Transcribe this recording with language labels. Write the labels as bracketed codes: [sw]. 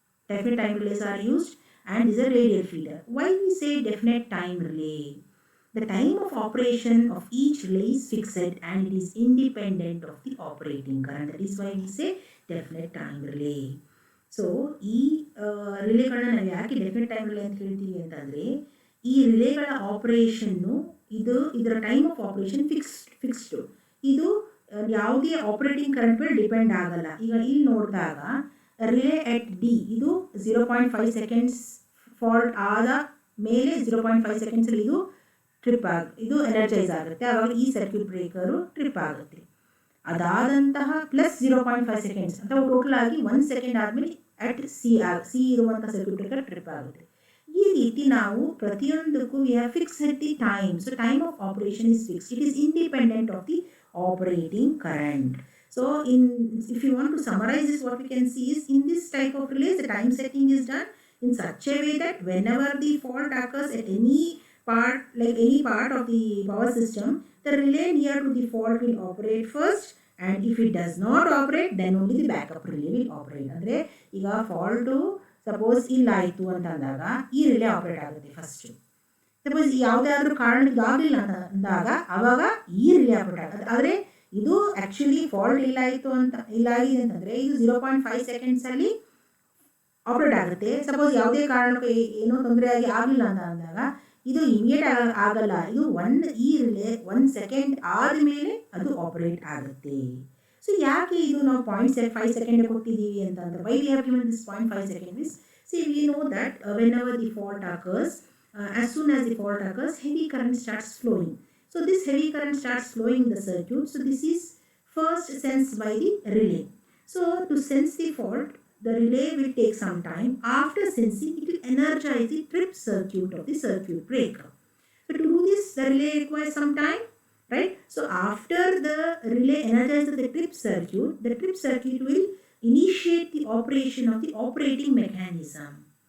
[en] definite time relays are used, and is a radial feeder. Why we say definite time relay? The time of operation of each relay is fixed and it is independent of the operating current. That is why we say definite time relay. [kn] So ಈ ರಿಲೇಗಳನ್ನ ನಾವು ಯಾಕೆ definite time relay ಅಂತ ಹೇಳ್ತೀವಿ ಅಂತಂದರೆ, ಈ ರಿಲೇಗಳ operation ಇದರ time of operation fixed. ಇದು ಯಾವುದೇ ಆಪರೇಟಿಂಗ್ ಕರೆಂಟ್ ಮೇಲೆ ಡಿಪೆಂಡ್ ಆಗಲ್ಲ. ಈಗ ಇಲ್ಲಿ ನೋಡಿದಾಗ ರಿಲೇ ಎಟ್ ಡಿ ಇದು 0.5 ಸೆಕೆಂಡ್ಸ್ ಫಾಲ್ಟ್ ಆದ ಮೇಲೆ 0.5 ಸೆಕೆಂಡ್ಸಲ್ಲಿ ಇದು ಎನರ್ಜೈಸ್ ಆಗುತ್ತೆ. ಆವಾಗ ಈ ಸರ್ಕ್ಯೂಟ್ ಬ್ರೇಕರು ಟ್ರಿಪ್ ಆಗುತ್ತೆ. ಅದಾದಂತಹ ಪ್ಲಸ್ 0.5 ಸೆಕೆಂಡ್ಸ್ ಅಥವಾ ಟೋಟಲ್ ಆಗಿ 1 ಸೆಕೆಂಡ್ ಆದಮೇಲೆ ಅಟ್ ಸಿ ಇರುವಂಥ ಸರ್ಕ್ಯೂಟ್ ಬ್ರೇಕರ್ ಟ್ರಿಪ್ ಆಗುತ್ತೆ. ಈ ರೀತಿ ನಾವು ಪ್ರತಿಯೊಂದಕ್ಕೂ [en] We have fixed the time. So time of operation is fixed. It is independent of the operating current. So if you want to summarize this, what we can see is in this type of relays the time setting is done in such a way that whenever the fault occurs at any part of the power system, the relay near to the fault will operate first, and if it does not operate then only the backup relay will operate. [kn] Andre ಈಗ fault suppose ಇಲ್ಲ ಆಯಿತು ಅಂತಂದಾಗ ಈ relay operate ಆಗುತ್ತೆ first. Suppose ಯಾವುದಾದ್ರೂ ಕಾರಣಕ್ಕೆ ಆಗಲಿಲ್ಲ ಅಂದಾಗ ಆವಾಗ ಈ ರಿಲೇ ಆಪರೇಟ್ ಆಗುತ್ತೆ. ಆದರೆ ಇದು ಆ್ಯಕ್ಚುಲಿ ಫಾಲ್ಟ್ ಇಲ್ಲ ಆಗಿದೆ ಅಂತಂದರೆ ಇದು 0.5 ಸೆಕೆಂಡ್ಸಲ್ಲಿ ಆಪರೇಟ್ ಆಗುತ್ತೆ. ಸಪೋಸ್ ಯಾವುದೇ ಕಾರಣಕ್ಕೂ ಏನೋ ತೊಂದರೆ ಆಗಲಿಲ್ಲ ಅಂತ ಅಂದಾಗ ಇದು ಇಮಿಡಿಯೇಟ್ ಆಗಲ್ಲ. ಇದು ಈ ರಿಲೇ 1 ಸೆಕೆಂಡ್ ಆದಮೇಲೆ ಅದು ಆಪರೇಟ್ ಆಗುತ್ತೆ. ಸೊ ಯಾಕೆ ಇದು ನಾವು 0.5 ಸೆಕೆಂಡ್ ಕೊಟ್ಟಿದ್ದೀವಿ ಅಂತಂದ್ರೆ, [en] Why we have given this 0.5 second is, see we know that whenever the fault occurs, as soon as the fault occurs, heavy current starts flowing. So this heavy current starts flowing in the circuit. So this is first sensed by the relay. So to sense the fault, the relay will take some time. After sensing, it will energize the trip circuit of the circuit breaker. So to do this, the relay requires some time, right? So after the relay energizes the trip circuit will initiate the operation of the operating mechanism.